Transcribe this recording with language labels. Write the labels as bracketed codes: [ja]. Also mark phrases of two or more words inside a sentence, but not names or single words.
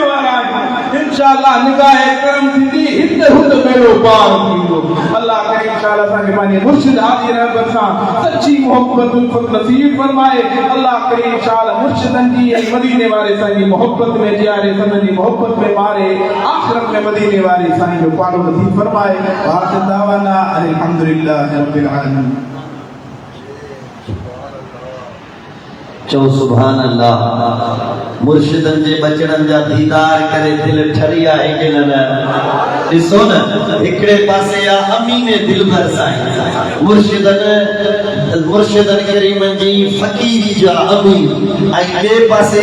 [sd] वारा आहियूं इंशाअल्लाह निगाह करम थींदी हिते हुते मेलो पार थींदो अल्लाह करे इंशाअल्लाह असांखे पंहिंजे मुर्शिद हादी रहबर सां सच्ची मोहब्बत उल्फत नसीब फरमाए अल्लाह करे इंशाअल्लाह मुर्शिदन जी ऐं मदीने वारे साईं जी मोहब्बत में जियारे सदन जी मोहब्बत में मारे आखिरत में मदीने वारे साईं जो पालो नसीब फरमाए [ar] آخر دعوانا الحمد لله رب العالمين [sd] चो [ar] سبحان الله [sd] मुर्शिदन जे बचड़न जा दीदार करे दिल ठरी आहे कि न ॾिसो न हिकिड़े पासे आ अमीने दिलबर साईं मुर्शिदन करीमन जी फ़कीरी जा अमीन ऐं ॿिए पासे